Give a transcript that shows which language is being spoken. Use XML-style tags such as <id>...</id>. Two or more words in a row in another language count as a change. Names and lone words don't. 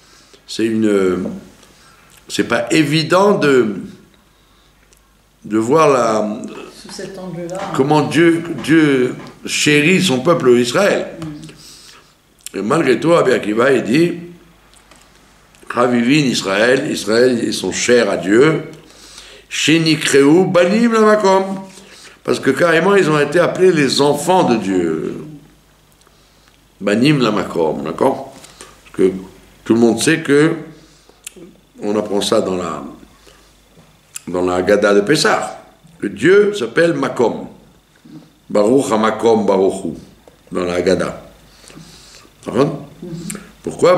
<fr>C'est pas évident de voir sous cet angle-là. Comment Dieu chérit son peuple Israël. Et malgré tout, Rabbi Akiva, il dit</fr> <he>חביבין ישראל,</he> <fr>ils sont chers à Dieu.</fr> <he>שנקראו בנים למקום.</he> <fr>Parce que carrément, ils ont été appelés les enfants de Dieu.</fr> <he>בנים למקום,</he> <fr>d'accord? Parce que tout le monde sait que on apprend ça dans la Haggadah de Pessah, que Dieu s'appelle Makom.</fr> <he>ברוך המקום ברוכו,</he> <fr>dans la Haggadah. Pourquoi?</fr>